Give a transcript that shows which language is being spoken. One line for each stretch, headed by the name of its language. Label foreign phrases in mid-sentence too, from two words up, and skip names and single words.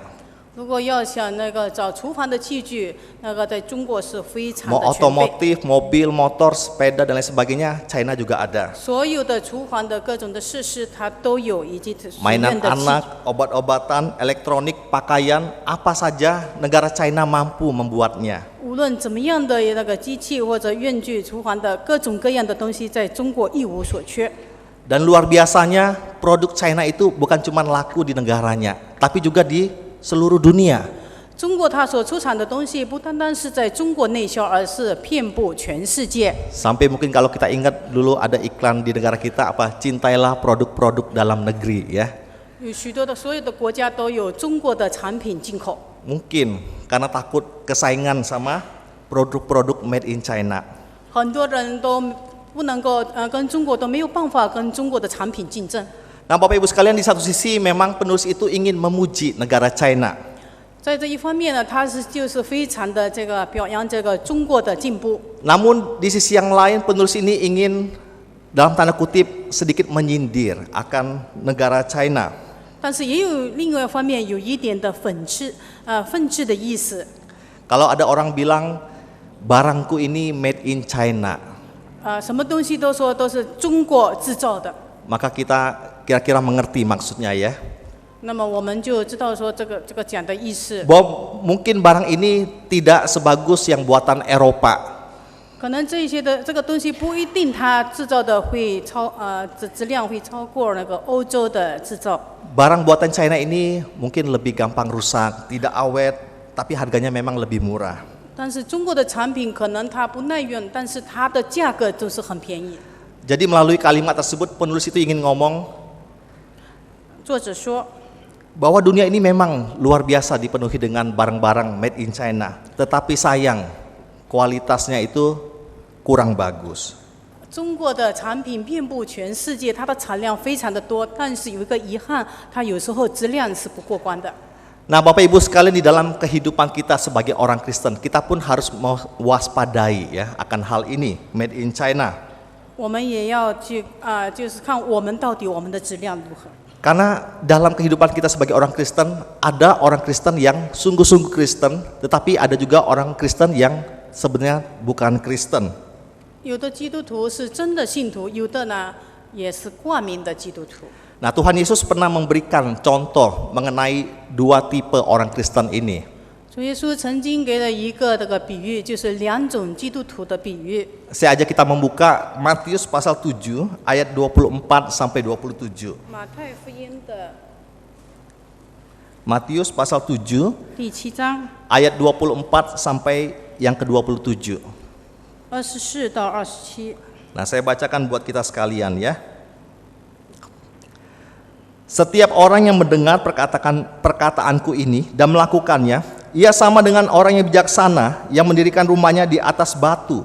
Chinese: 如果要想那个找厨房的器具，那个在中国是非常
Indonesian: Mau
Chinese: 的全备。
Indonesian: otomotif, mobil, motor, sepeda dan lain sebagainya, China juga ada.
Chinese: 所有的厨房的各种的设施，它都有，以及使
Indonesian: Mainan
Chinese: 用的器具。
Indonesian: anak, obat-obatan, elektronik, pakaian, apa saja negara China mampu membuatnya.
Chinese: 无论怎么样的那个机器或者用具、厨房的各种各样的东西，在中国一无所缺。
Indonesian: Dan luar biasanya produk China itu bukan cuma laku di negaranya, tapi juga di seluruh dunia.
Chinese: 中国它所出产的东西，不单单是在中国内销，而是遍布全世界。
Indonesian: Sampai mungkin kalau kita ingat dulu ada iklan di negara kita apa, cintailah produk-produk dalam negeri ya.
Chinese: 有许多的所有的国家都有中国的产品进口。
Indonesian: Mungkin karena takut kesaingan sama produk-produk
English: made in China.
Chinese: 很多人都不能够跟中国都没有办法跟中国的产品竞争。
Indonesian: Nah Bapak Ibu sekalian, di satu sisi memang penulis itu ingin memuji negara China.
Chinese: 在这一方面呢，他就是非常的这个表扬这个中国的进步。
Indonesian: Namun di sisi yang lain penulis ini ingin dalam tanda kutip sedikit menyindir akan negara China.
Chinese: 但是也有另外一方面有一点的讽刺的意思。
Indonesian: Kalau ada orang bilang barangku ini
English: made in China,
Chinese: 什么东西都说都是中国制造的，
Indonesian: maka kita kira-kira mengerti maksudnya ya.
Chinese: 那么我们就知道说这个讲的意思。
Indonesian: Bahwa mungkin barang ini tidak sebagus yang buatan Eropa.
Chinese: 可能这些的这个东西不一定它制造的会质量会超过那个欧洲的制造。
Indonesian: Barang buatan China ini mungkin lebih gampang rusak, tidak awet, tapi harganya memang lebih murah.
Chinese: 但是中国的产品可能它不耐用，但是它的价格都是很便宜。
Indonesian: Jadi melalui kalimat tersebut penulis itu ingin ngomong
Chinese: 作者说，
Indonesian: bahwa dunia ini memang luar biasa dipenuhi dengan barang-barang
English: made in China,
Indonesian: tetapi sayang kualitasnya itu kurang bagus.
Chinese: 中国的产品遍布全世界，它的产量非常的多，但是有一个遗憾，它有时候质量是不过关的。
Indonesian: Nah Bapak Ibu sekalian, di dalam kehidupan kita sebagai orang Kristen, kita pun harus mewaspadai ya akan hal ini,
English: made in China.
Chinese: 我们也要去就是看我们到底我们的质量如何。
Indonesian: Karena dalam kehidupan kita sebagai orang Kristen, ada orang Kristen yang sungguh-sungguh Kristen, tetapi ada juga orang Kristen yang sebenarnya bukan Kristen.
Chinese: 有的基督徒是真的信徒，有的呢也是冠名的基督徒。
Indonesian: Nah Tuhan Yesus pernah memberikan contoh mengenai dua tipe orang Kristen ini.
Chinese: 主耶稣曾经给了一个这个比喻，就是两种基督徒的比喻。
Indonesian: Saya ajak kita membuka Matius pasal 7 ayat 24 sampai 27.
Chinese: 马太福音的
Indonesian: Matius pasal 7
Chinese: 第7章
Indonesian: ayat 24 sampai yang ke-27.
Chinese: 24到27。
Indonesian: Nah, saya bacakan buat kita sekalian ya. Setiap orang yang mendengar perkataanku ini dan melakukannya, ia sama dengan orang yang bijaksana yang mendirikan rumahnya di atas batu.